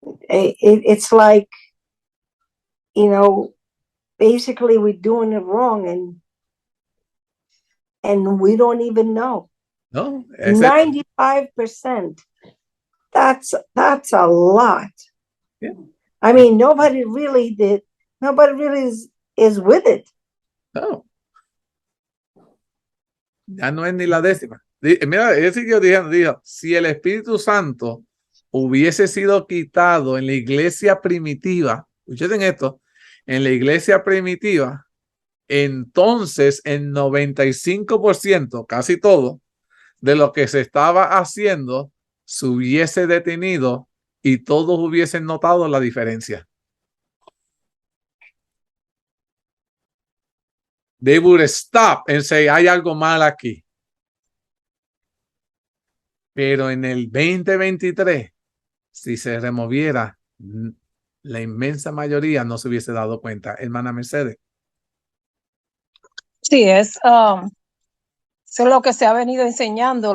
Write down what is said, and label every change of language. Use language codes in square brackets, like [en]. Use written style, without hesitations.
[en] It's like, basically we're doing it wrong and we don't even know. [es] ¿No? [en] 95%. That's a lot. Yeah. I mean, nobody really is with it. [es] No. Ya no es ni la décima. Mira, él siguió diciendo, dijo: si el Espíritu Santo hubiese sido quitado en la iglesia primitiva, escuchen esto, en la iglesia primitiva, entonces el 95%, casi todo, de lo que se estaba haciendo se hubiese detenido y todos hubiesen notado la diferencia. [en] They would stop and say, [es] hay algo mal aquí. Pero en el 2023, si se removiera, la inmensa mayoría no se hubiese dado cuenta. Hermana Mercedes. Sí, eso es lo que se ha venido enseñando.